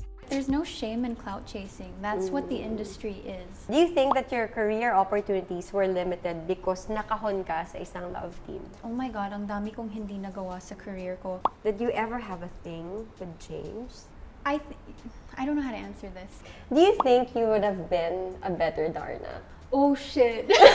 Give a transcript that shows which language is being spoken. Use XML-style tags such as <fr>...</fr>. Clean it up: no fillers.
<en>There's no shame in clout chasing. That's what the industry is. Do you think that your career opportunities were limited because</en> <tl>nakahon ka sa isang love team?</tl> <en>Oh my God,</en> <tl>ang dami kong hindi nagawa sa career ko.</tl> <en>Did you ever have a thing with James? I don't know how to answer this. Do you think you would have been a better Darna? Oh shit.</en>